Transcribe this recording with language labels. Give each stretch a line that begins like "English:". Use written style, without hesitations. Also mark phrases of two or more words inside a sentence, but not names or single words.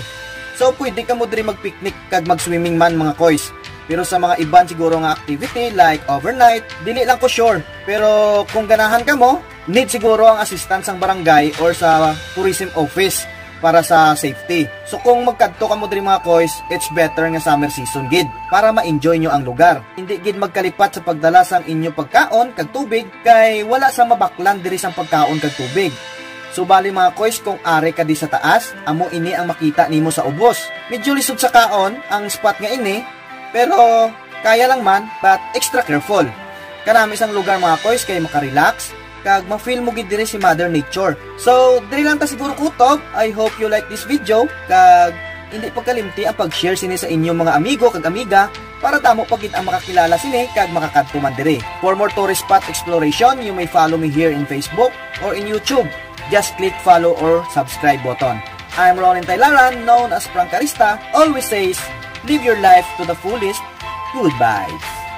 Hiligaynon: So pwede ka mo diri mag-picnic kag mag-swimming man mga koys. Pero sa mga iban siguro nga
English: activity like overnight,
Hiligaynon: dili lang ko sure. Pero kung ganahan ka mo, need siguro ang assistance sang barangay or sa
English: tourism office
Hiligaynon: para sa safety. So kung magkadto ka mo diri mga koys,
English: it's better
Hiligaynon: nga
English: summer season
Hiligaynon: gid para ma-enjoy nyo ang lugar. Hindi gid magkalipat sa pagdala sang inyo pagkaon kag tubig kay wala sa mabaklan diri sang pagkaon kag tubig. So bali mga koys, kung ari ka di sa taas, amo ini ang makita nimo sa ubos. Medyo lisod sa kaon ang spot nga ini, pero kaya lang man,
English: but extra careful.
Hiligaynon: Karami sang lugar mga koys kay makarelax kag ma-feel mo gid diri si Mother Nature. So, diri lang ta siguro kutob.
English: I hope you like this video
Hiligaynon: kag hindi pagkalimti ang pag-share sini sa inyong mga amigo kag amiga para tamo pagid ang makakilala sini kag makakadto man diri.
English: For more tourist spot exploration, you may follow me here in Facebook or in YouTube. Just click follow or subscribe button. I'm Ronin Taylaran, known as Prangkarista, always says, live your life to the fullest. Goodbye.